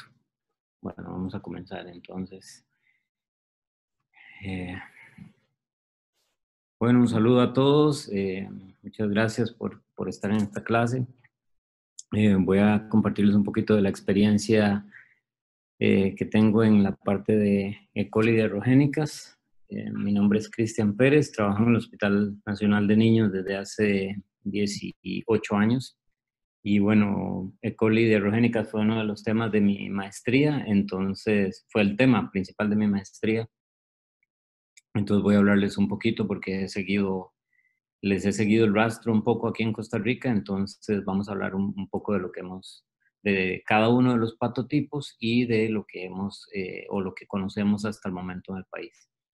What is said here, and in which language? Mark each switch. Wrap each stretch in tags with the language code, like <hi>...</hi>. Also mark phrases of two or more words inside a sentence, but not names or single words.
<es>Bueno, vamos a comenzar entonces. Eh, bueno, un saludo a todos. Muchas gracias por estar en esta clase. Voy a compartirles un poquito de la experiencia que tengo en la parte de E. coli diarrogénicas. Mi nombre es Cristian Pérez, trabajo en el Hospital Nacional de Niños desde hace 18 años. Y bueno, E. coli diarrogénicas fue uno de los temas de mi maestría, entonces fue el tema principal de mi maestría. Entonces voy a hablarles un poquito porque les he seguido el rastro un poco aquí en Costa Rica, entonces vamos a hablar un poco de lo que de cada uno de los patotipos y de lo que o lo que conocemos hasta el momento en el país.</es>